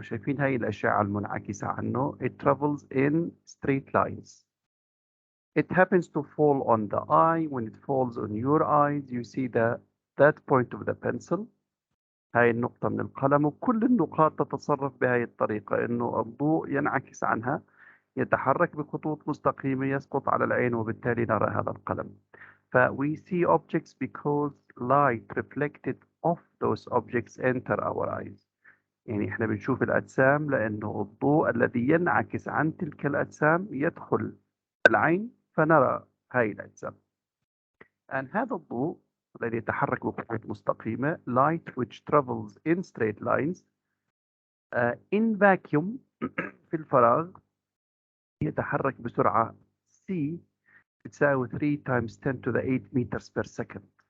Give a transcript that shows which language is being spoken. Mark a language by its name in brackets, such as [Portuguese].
[Arabic] شايفين هاي الأشعة المنعكسة عنه. [English] It travels in straight lines. It happens to fall on the eye. When it falls on your eyes, you see that point of the pencil. [Arabic] هاي النقطة من القلم، وكل النقاط تتصرف بهذه الطريقة، إنه الضوء ينعكس عنها، يتحرك بخطوط مستقيمة، يسقط على العين، وبالتالي نرى هذا القلم. [English] We see objects because light reflected off those objects enter our eyes. [Arabic] احنا بنشوف الأجسام لأنه الضوء الذي ينعكس عن تلك الأجسام يدخل العين فنرى هاي الأجسام. هذا الضوء الذي يتحرك بخطوط مستقيمة [English] light which travels in straight lines in vacuum [Arabic] في الفراغ يتحرك بسرعة c بتساوي [English] 3 times 10 to the 8 meters per second.